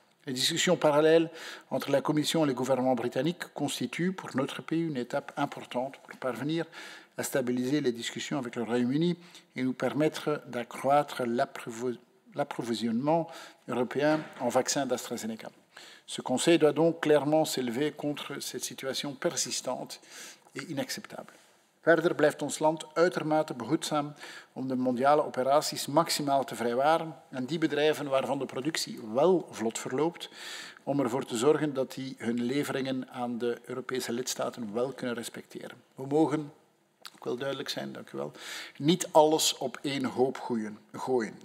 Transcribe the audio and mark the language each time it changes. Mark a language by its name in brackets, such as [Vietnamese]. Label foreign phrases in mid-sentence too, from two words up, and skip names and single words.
[French] Les discussions parallèles entre la Commission et le gouvernement britannique constituent pour notre pays une étape importante pour parvenir à stabiliser les discussions avec le Royaume-Uni et nous permettre d'accroître l'approvisionnement européen en vaccins d'AstraZeneca. Ce Conseil doit donc clairement s'élever contre cette situation persistante et inacceptable. [Dutch] Verder blijft ons land uitermate behoedzaam om de mondiale operaties maximaal te vrijwaren en die bedrijven waarvan de productie wel vlot verloopt, om ervoor te zorgen dat die hun leveringen aan de Europese lidstaten wel kunnen respecteren. We mogen, ik wil duidelijk zijn, dank u wel, niet alles op één hoop gooien.